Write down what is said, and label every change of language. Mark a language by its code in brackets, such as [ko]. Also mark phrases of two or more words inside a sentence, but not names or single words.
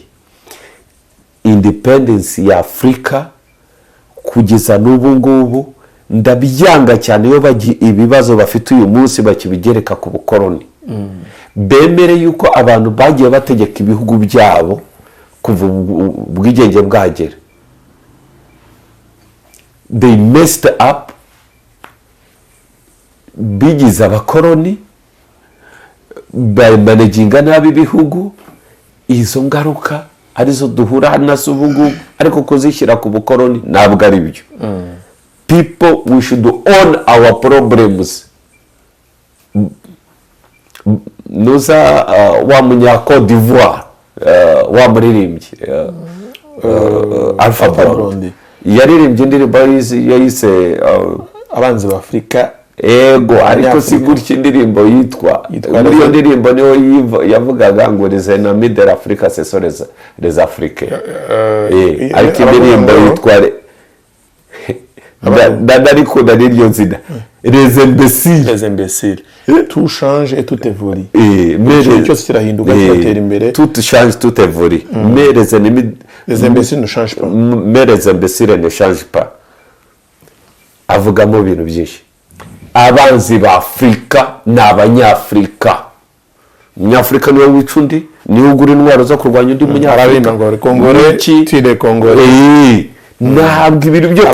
[rw] Independence ya Afrika kugeza n'ubu ngubu ndabyanga cyane iyo bagi ibibazo bafite uyu munsi bakibigereka ku bukoroni. Bemere yuko abantu bagiye bategeka ibihugu byabo kuva ubwigenge bwagera. [en] They messed up [rw] bigize abakoroni bamanaginga nabi ibihugu. Izo ngaruka arizo duhura nazo ubu ariko kuzishyira ku bukoroni ntabwo ari byo. [en] People, we should own our problems. [rw] Nuza wa munya Côte d'Ivoire wa muririmbyi Alpha Blondy yaririmbye indirimbo yayise abanzi b'Afurika. Ego ariko si gutya indirimbo yitwa muri iyo ndirimbo niho yavugaga ngo [fr] les ennemis de l'Afrique ce sont les Africains. [rw] Ariko indirimbo yitwa ariko n'iryo zina [fr] les imbéciles. Tout change et tout évolue. [rw] Mais cyose kirahinduka kiratera imbere. [fr] Tout change, tout évolue. Mais les imbéciles ne changent pas. Mais les imbéciles ne changent pas. [rw] Avugamo ibintu byinshi. Abanzi b'Afrika ni Abanyafurika. Umunyafurika niwe wica undi, niwe ugura intwaro zo kurwanya undi Munyafurika. Kongore tire Kongore. Ntabwo ibintu byo